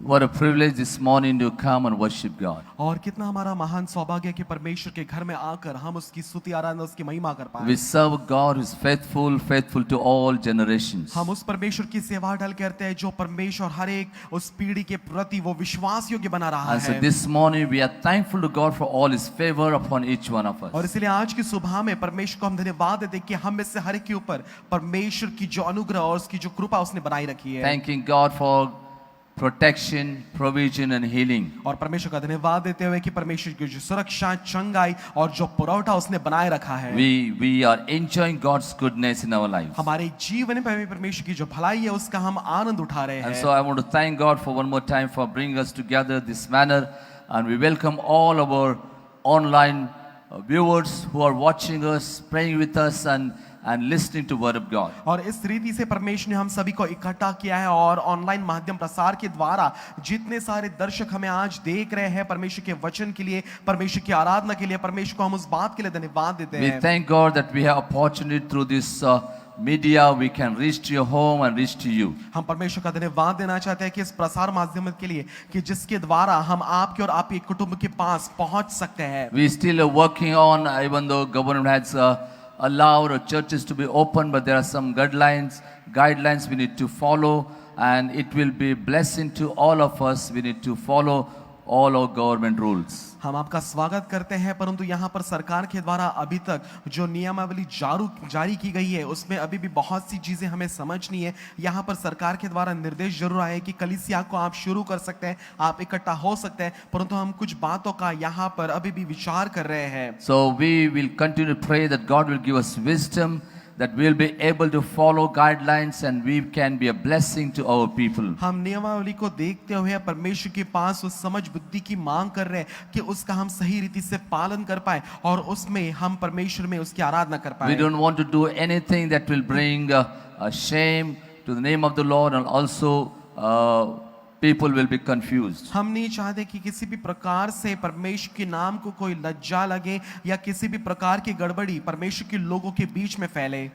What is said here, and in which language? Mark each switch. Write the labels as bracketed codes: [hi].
[en] What a privilege this morning to come and worship God. [hi] और कितना हमारा महान सौभाग्य है कि परमेश्वर के घर में आकर हम उसकी स्तुति आराधना उसकी महिमा कर पाए। [en] We serve a God who is faithful, faithful to all generations. [hi] हम उस परमेश्वर की सेवा ढल करते हैं जो परमेश्वर हर एक उस पीढ़ी के प्रति वो विश्वास योग्य बना रहा [en] And so [hi] है। [en] this morning we are thankful to God for all His favor upon each one of [hi] और [en] us. [hi] इसलिए आज की सुबह में परमेश्वर को हम धन्यवाद देते हैं कि हम में से हर एक के ऊपर परमेश्वर की जो अनुग्रह और उसकी जो कृपा उसने बनाई रखी है। [en] Thanking God for protection, provision and healing. [hi] और परमेश्वर का धन्यवाद देते हुए कि परमेश्वर की जो सुरक्षा, चंगाई और जो पुरवठा उसने बनाए रखा है। [en] We are enjoying God's goodness in our lives. [hi] हमारे जीवन में परमेश्वर की जो भलाई है उसका हम आनंद उठा रहे [en] And [hi] हैं। [en] so I want to thank God for one more time for bringing us together this manner, and we welcome all our online viewers who are watching us, praying with us and listening to word of God. [hi] और इस रीति से परमेश्वर ने हम सभी को इकट्ठा किया है और ऑनलाइन माध्यम प्रसार के द्वारा जितने सारे दर्शक हमें आज देख रहे हैं परमेश्वर के वचन के लिए, परमेश्वर की आराधना के लिए, परमेश्वर को हम उस बात के लिए धन्यवाद देते [en] We [hi] हैं। [en] thank God that we have opportunity through this media, we can reach to your home and reach to you. [hi] हम परमेश्वर का धन्यवाद देना चाहते हैं कि इस प्रसार माध्यम के लिए कि जिसके द्वारा हम आपके और आपके कुटुंब के पास पहुंच सकते हैं। [en] We still are working on, even though government has allowed churches to be open, but there are some guidelines we need to follow, and it will be blessing to all of us. We need to follow all our government rules. [hi] हम आपका स्वागत करते हैं, परंतु यहाँ पर सरकार के द्वारा अभी तक जो नियमावली जारी की गई है उसमें अभी भी बहुत सी चीजें हमें समझनी है। यहाँ पर सरकार के द्वारा निर्देश जरूर आए कि कलीसिया को आप शुरू कर सकते हैं, आप इकट्ठा हो सकते हैं, परंतु हम कुछ बातों का यहाँ पर अभी भी विचार कर रहे हैं। [en] So we will continue to pray that God will give us wisdom, that we will be able to follow guidelines and we can be a blessing to our people. [hi] हम नियमावली को देखते हुए परमेश्वर के पास उस समझ बुद्धि की मांग कर रहे हैं कि उसका हम सही रीति से पालन कर पाए और उसमें हम परमेश्वर में उसकी आराधना कर पाए। [en] We don't want to do anything that will bring a shame to the name of the Lord, and also people will be confused. [hi] हम नहीं चाहते कि किसी भी प्रकार से परमेश्वर के नाम को कोई लज्जा लगे या किसी भी प्रकार की गड़बड़ी परमेश्वर के लोगों के बीच में फैले।